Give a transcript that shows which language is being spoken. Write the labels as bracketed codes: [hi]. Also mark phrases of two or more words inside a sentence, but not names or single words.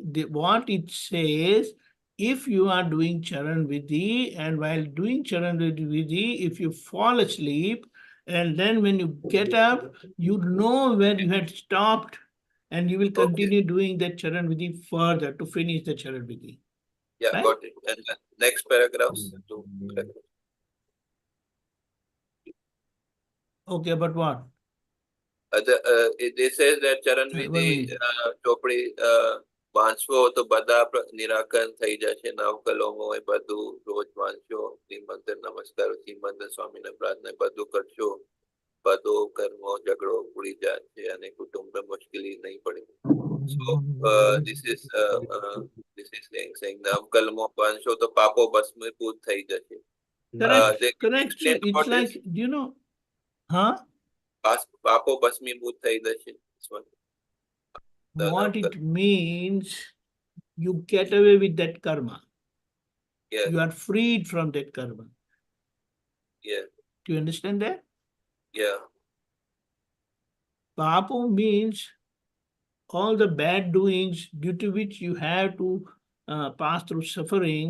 [en] What it says, if you are doing Charan Vidhi, and while doing Charan Vidhi, if you fall asleep, and then when you get up, you know where you had stopped, and you will continue doing that Charan Vidhi further to finish the Charan Vidhi. Yeah, right? got it. And next paragraphs. Okay, but what? It says that Charan Vidhi [gu] ચોપડી વાંચવો તો બધા નિરાકરણ થઈ જશે નવકલોમો એ બધું રોજ વાંચો શ્રીમંત નમસ્કાર શ્રીમંત સ્વામીને પ્રાર્થના બધું કરશો બધો કર્મો ઝઘડો ઉડી જશે અને કુટુંબ મુશ્કેલી નહીં પડે. [en] So this is saying [gu] નવકલમો વાંચો તો પાપો ભસ્મીભૂત થઈ જશે. [en] Correct. So it's like, do you know, huh? [gu] પાપો ભસ્મીભૂત થઈ જશે. [en] What it means, you get away with that karma. Yeah. You are freed from that karma. Yeah. Do you understand that? Yeah. Papo means all the bad doings due to which you have to pass through suffering.